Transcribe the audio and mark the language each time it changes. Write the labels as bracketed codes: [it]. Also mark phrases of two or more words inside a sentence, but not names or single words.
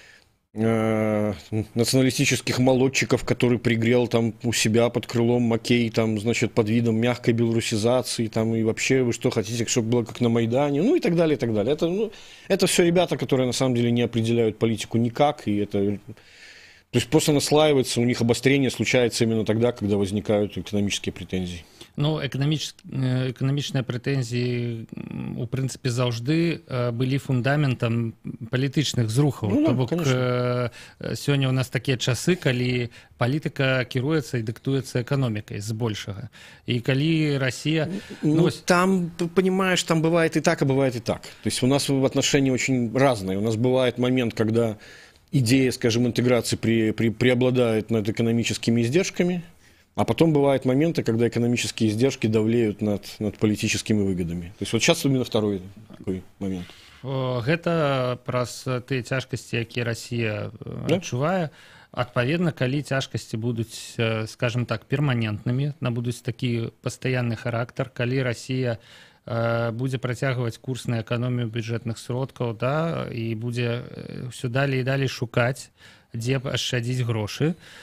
[ru] националистических молодчиков, который пригрел там у себя под крылом Макей, там, значит, под видом мягкой белорусизации, там, и вообще вы что хотите, чтобы было как на Майдане, ну и так далее, и так далее. Это все ребята, которые на самом деле не определяют политику никак, и это... То есть просто наслаивается, у них обострение случается именно тогда, когда возникают экономические претензии. [be] Ну, эканамічныя прэтэнзіі у прынцыпе заўжды былі фундаментам палітычных зрухаў. То бок сёння ў нас такія часы, калі палітыка кіруецца і дыктуецца эканомікай збольшага. І калі Россия... [ru] Там, понимаешь, там бывает и так, а бывает и так. То есть у нас отношения очень разные. У нас бывает момент, когда идея, скажем, интеграции преобладает над экономическими издержками, а потом бывают моменты, когда экономические издержки давлеют над политическими выгодами. То есть вот сейчас именно второй такой момент. [be] Гэта праз тыя цяжкасці, якія Россия адчувае. Адпаведна, калі цяжкасці будуць, скажем так, перманентнымі, набудуць такі пастаянны характар, калі Россия будзе працягваць курс на эканомію бюджэтных сродкаў, да, і будзе ўсё далей і далей шукаць дзе ашчадзіць грошы,